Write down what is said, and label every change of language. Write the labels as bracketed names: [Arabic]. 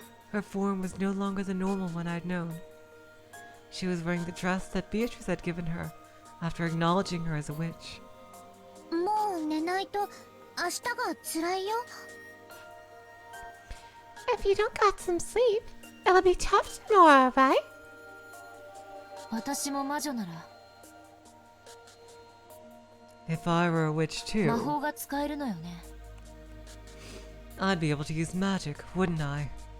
[English] Her form was no longer the normal one I'd known. She was wearing the dress that Beatrice had given her after acknowledging her as a witch. [Japanese] もう寝ないと明日が辛いよ。 [English] If you don't get some sleep, it'll be tough tomorrow, right? [Japanese] 私も魔女なら [English] If I were a witch [Japanese] 魔 [English] too, [Japanese] 法が使えるのよね。 [English] I'd be able to use magic, wouldn't I?